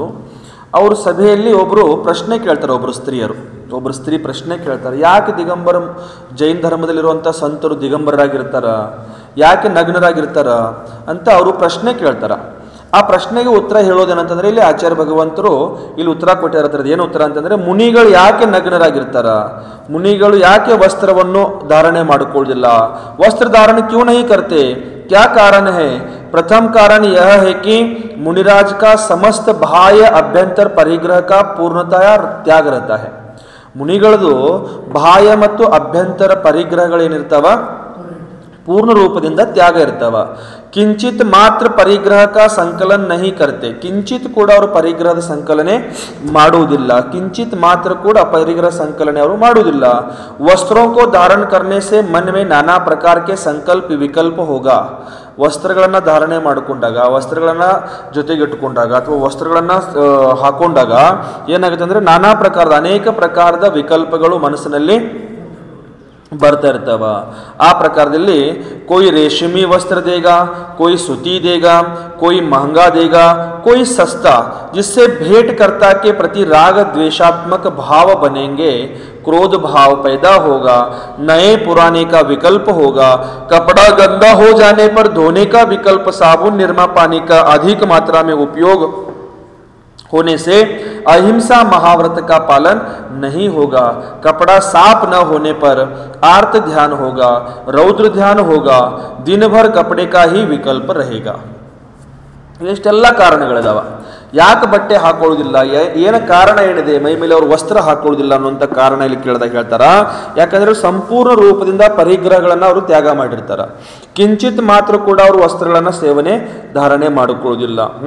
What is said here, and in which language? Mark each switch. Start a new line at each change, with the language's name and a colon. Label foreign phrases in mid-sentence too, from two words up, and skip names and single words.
Kannada: ಅವರು ಸಭೆಯಲ್ಲಿ ಒಬ್ಬರು ಪ್ರಶ್ನೆ ಕೇಳ್ತಾರೆ, ಒಬ್ಬರು ಸ್ತ್ರೀ ಪ್ರಶ್ನೆ ಕೇಳ್ತಾರೆ, ಯಾಕೆ ದಿಗಂಬರ ಜೈನ್ ಧರ್ಮದಲ್ಲಿರುವಂಥ ಸಂತರು ದಿಗಂಬರರಾಗಿರ್ತಾರ, ಯಾಕೆ ನಗ್ನರಾಗಿರ್ತಾರ ಅಂತ ಅವರು ಪ್ರಶ್ನೆ ಕೇಳ್ತಾರ. ಆ ಪ್ರಶ್ನೆಗೆ ಉತ್ತರ ಹೇಳೋದೇನಂತಂದ್ರೆ ಇಲ್ಲಿ ಆಚಾರ್ಯ ಭಗವಂತರು ಇಲ್ಲಿ ಉತ್ತರ ಕೊಟ್ಟಿರತ್ತಾರೆ. ಏನು ಉತ್ತರ ಅಂತಂದ್ರೆ, ಮುನಿಗಳು ಯಾಕೆ ನಗ್ನರಾಗಿರ್ತಾರ, ಮುನಿಗಳು ಯಾಕೆ ವಸ್ತ್ರವನ್ನು ಧಾರಣೆ ಮಾಡಿಕೊಳ್ಳೋದಿಲ್ಲ,
Hindi: वस्त्र धारण क्यों नहीं करते, क्या कारण है. प्रथम कारण यह है कि मुनिराज का समस्त बाह्य अभ्यंतर परिग्रह का पूर्णतया त्याग रहता है.
Kannada: ಮುನಿಗಳದು ಬಾಹ್ಯ ಮತ್ತು ಅಭ್ಯಂತರ ಪರಿಗ್ರಹಗಳೇನಿರ್ತಾವ ಪೂರ್ಣ ರೂಪದಿಂದ ತ್ಯಾಗ ಇರ್ತಾವ.
Hindi: किंचित् मात्र परिग्रह का संकलन नहीं करते,
Kannada: ಕಿಂಚಿತ್ ಕೂಡ ಅವರು ಪರಿಗ್ರಹದ ಸಂಕಲನೆ ಮಾಡುವುದಿಲ್ಲ, ಕಿಂಚಿತ್ ಮಾತ್ರ ಕೂಡ ಪರಿಗ್ರಹ ಸಂಕಲನೆ ಅವರು ಮಾಡುವುದಿಲ್ಲ.
Hindi: ವಸ್ತ್ರೋं को धारण करने से मन में नाना प्रकार के संकल्प विकल्प होगा.
Kannada: ವಸ್ತ್ರಗಳನ್ನು ಧಾರಣೆ ಮಾಡಿಕೊಂಡಾಗ, ವಸ್ತ್ರಗಳನ್ನು ಜೊತೆಗಿಟ್ಟುಕೊಂಡಾಗ ಅಥವಾ ವಸ್ತ್ರಗಳನ್ನು ಹಾಕೊಂಡಾಗ ಏನಾಗುತ್ತೆ ಅಂದರೆ ನಾನಾ ಪ್ರಕಾರದ ಅನೇಕ ಪ್ರಕಾರದ ವಿಕಲ್ಪಗಳು ಮನಸ್ಸಿನಲ್ಲಿ ಬರ್ತಾ ಇರ್ತಾವ. ಆ ಪ್ರಕಾರದಲ್ಲಿ
Hindi: कोई रेशमी वस्त्र देगा, कोई सूती देगा, कोई महंगा देगा, कोई सस्ता, जिससे भेंटकर्ता के प्रति राग द्वेषात्मक भाव बनेंगे, क्रोध भाव पैदा होगा, नए पुराने का विकल्प होगा, कपड़ा गंदा हो जाने पर धोने का विकल्प, साबुन निरमा पानी का अधिक मात्रा में उपयोग होने से अहिंसा महाव्रत का पालन नहीं होगा, कपड़ा साफ न होने पर आर्त ध्यान होगा, रौद्र ध्यान होगा, दिन भर कपड़े का ही विकल्प रहेगा.
Kannada: ಇಷ್ಟೆಲ್ಲ ಕಾರಣಗಳಿದಾವ ಯಾಕೆ ಬಟ್ಟೆ ಹಾಕೊಳ್ಳೋದಿಲ್ಲ, ಏನು ಕಾರಣ ಏನಿದೆ, ಮೈ ಮೇಲೆ ಅವರು ವಸ್ತ್ರ ಹಾಕೊಳ್ಳೋದಿಲ್ಲ ಅನ್ನುವಂಥ ಕಾರಣ ಇಲ್ಲಿ ಕೇಳಿದಾಗ ಹೇಳ್ತಾರ. ಯಾಕಂದ್ರೆ ಸಂಪೂರ್ಣ ರೂಪದಿಂದ ಪರಿಗ್ರಹಗಳನ್ನು ಅವರು ತ್ಯಾಗ ಮಾಡಿರ್ತಾರ. ಕಿಂಚಿತ್ ಮಾತ್ರ ಕೂಡ ಅವರು ವಸ್ತ್ರಗಳನ್ನು ಸೇವನೆ ಧಾರಣೆ ಮಾಡಿಕೊಳ್ಳೋದಿಲ್ಲ.